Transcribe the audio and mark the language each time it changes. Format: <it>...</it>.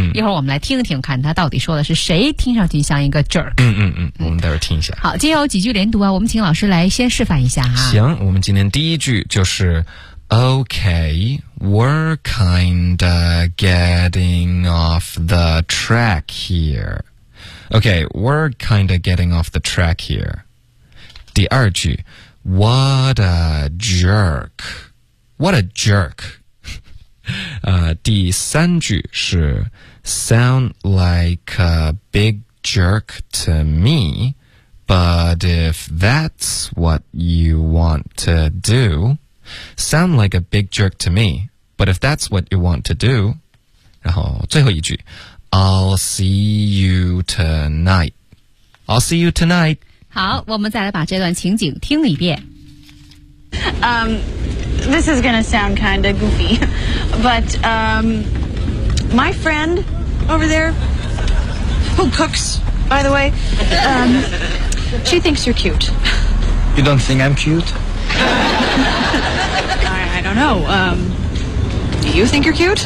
<zh>一会儿我们来听听，看他到底说的是谁，听上去像一个 jerk。我们待会儿听一下。好，今天有几句连读啊，我们请老师来先示范一下哈。行，我们今天第一句就是。</zh> <en>Okay, we're kinda getting off the track here. Okay, we're kinda getting off the track here.</en> <zh>第二句</zh> <en>What a jerk. What a jerk.</en> <zh>第三句是</zh> <en>Sound like a big jerk to me, but if that's what you want to do,Sound like a big jerk to me, but if that's what you want to do,</en> <zh>然后最后一句</zh> <en>I'll see you tonight. I'll see you tonight.</en> <zh>好，我们再来把这段情景听一遍。</zh> <en>This is gonna sound kind of goofy, but my friend over there, who cooks, by the way, she thinks you're cute. You don't think I'm cute? I don't know. Do you think you're cute?</en>